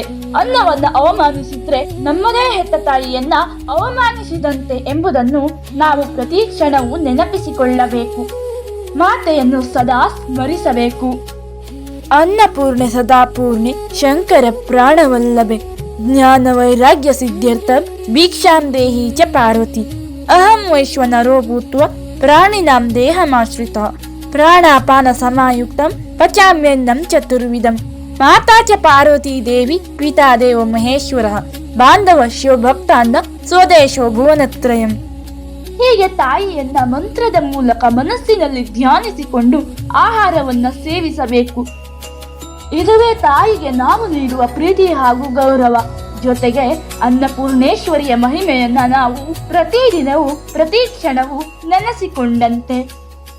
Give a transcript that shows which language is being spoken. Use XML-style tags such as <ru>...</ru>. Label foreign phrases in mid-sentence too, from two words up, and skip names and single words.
<kn>ಅನ್ನವನ್ನ ಅವಮಾನಿಸಿದ್ರೆ ನಮ್ಮದೇ ಹೆತ್ತ ತಾಯಿಯನ್ನ ಅವಮಾನಿಸಿದಂತೆ ಎಂಬುದನ್ನು ನಾವು ಪ್ರತಿ ಕ್ಷಣವೂ ನೆನಪಿಸಿಕೊಳ್ಳಬೇಕು. ಮಾತೆಯನ್ನು ಸದಾ ಸ್ಮರಿಸಬೇಕು.</kn> <sa>ಅನ್ನಪೂರ್ಣೆ ಸದಾಪೂರ್ಣೆ ಶಂಕರ ಪ್ರಾಣವಲ್ಲಭೆ ಜ್ಞಾನ ವೈರಾಗ್ಯ ಸಿದ್ಧ್ಯರ್ಥ ಭಿಕ್ಷಾಂ ದೇಹಿ ಚ ಪಾರ್ವತಿ ಅಹಂ ವೈಶ್ವನರೋ ಭೂತ್ವ ಪ್ರಾಣಿನಾಂ ದೇಹಮಾಶ್ರಿತ ಪ್ರಾಣಾಪಾನ ಸಮಾಯುಕ್ತಂ ಪಚಾಮ್ಯನ್ನಂ ಚತುರ್ವಿಧಂ ಮಾತಾ ಚ ಪಾರ್ವತಿ ದೇವಿ ಪಿತಾ ದೇವ ಮಹೇಶ್ವರಃ ಬಾಂಧವಶ್ಯೋ ಭಕ್ತಾಂದ ಸ್ವದೇಶೋ ಭುವನತ್ರಯಂ.</sa> <kn>ಹೀಗೆ ತಾಯಿಯನ್ನ ಮಂತ್ರದ ಮೂಲಕ ಮನಸ್ಸಿನಲ್ಲಿ ಧ್ಯಾನಿಸಿಕೊಂಡು ಆಹಾರವನ್ನ ಸೇವಿಸಬೇಕು. ಇದುವೇ ತಾಯಿಗೆ ನಾವು ನೀಡುವ ಪ್ರೀತಿ ಹಾಗೂ ಗೌರವ. ಜೊತೆಗೆ ಅನ್ನಪೂರ್ಣೇಶ್ವರಿಯ ಮಹಿಮೆಯನ್ನ ನಾವು ಪ್ರತಿದಿನವೂ ಪ್ರತಿ ಕ್ಷಣವೂ ನೆನೆಸಿಕೊಂಡಂತೆ.</kn>